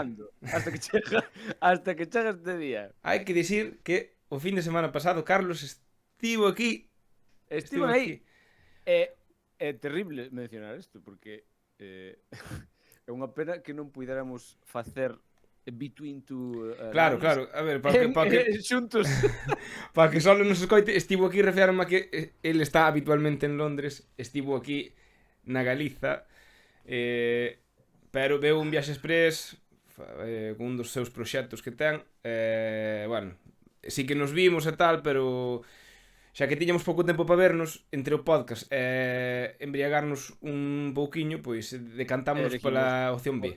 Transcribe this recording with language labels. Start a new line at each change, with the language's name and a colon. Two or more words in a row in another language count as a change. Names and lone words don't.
Galician: sudando. Hasta que chega este día. Hai que dicir que o fin de semana pasado Carlos estivo aquí. Estiven aí. É terrible mencionar isto, porque é unha pena que non puidéramos facer
English: between two
Galician: Claro, lines claro, a ver, para que xuntos. para que solo nos escoite, estivo aquí, refiarme a que ele está habitualmente en Londres, estivo aquí na Galiza, pero veu un viaxe express con un dos seus proxectos que ten, bueno, sí que nos vimos e tal, pero xa que tiñamos pouco tempo para vernos entre o podcast e embriagarnos un pouquiño, pois decantámonos pola opción B.